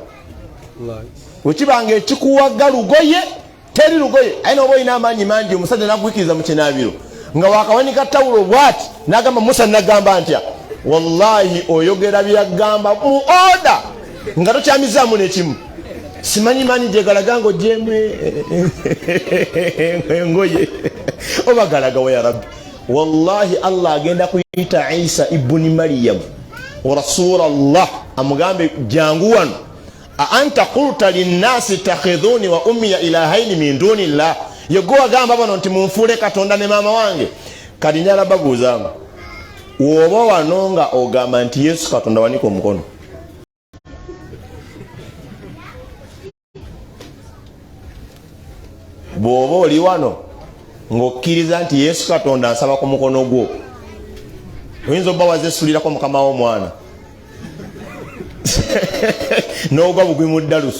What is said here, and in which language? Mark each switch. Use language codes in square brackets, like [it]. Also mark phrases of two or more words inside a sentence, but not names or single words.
[lg] Wekibanga ekikuwaga lugoye, teri lugoye, ayina oba olina amaanyi mangi, omusajja n'akugwikiriza mu kinaabiro nga wakawanika tawulo bw'ati n'agamba Musa n'agamba ntya, wallahi oyogera byagamba mu oda nga tokyamizaamu n'ekimu. Simanyi maanyi gye galaga ng'ogyemu engoye oba galaga wa [ar] يا رب. [lg] Wallahi Allah agenda kuyita Isa ibuni Maryam wa Rasulallah, amugambe jangu wano, [ar] أأنت قلت للناس اتخذوني وأمي إلهين من دون الله, [lg] yegwe agamba bano nti munfuule Katonda ne maama wange. Kati njala babuuzaamu, woba wano nga ogamba nti Yesu Katonda wanika omukono, bw'oba oli wano ng'okkiriza nti Yesu Katonda ansaba ku mukono gwo, oyinza obba wazesulirako mukama w'omwana n'ogwa bugwi mu ddalusu.